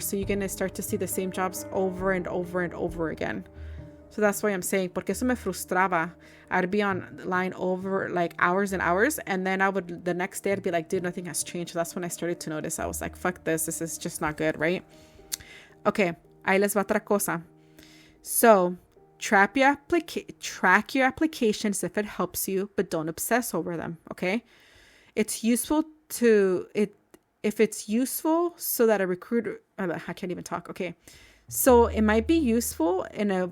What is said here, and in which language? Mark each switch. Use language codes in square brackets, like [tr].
[en] So you're going to start to see the same jobs over and over and over again. So that's why I'm saying, porque eso me frustraba. I'd be online over like hours and hours, and then the next day I'd be like, dude, nothing has changed. So that's when I started to notice. I was like, fuck this is just not good, right? [es] Okay, ahí les va otra cosa. [en] So track your applications if it helps you, but don't obsess over them, okay? It's useful if it's useful so that a recruiter, I can't even talk, okay? So it might be useful in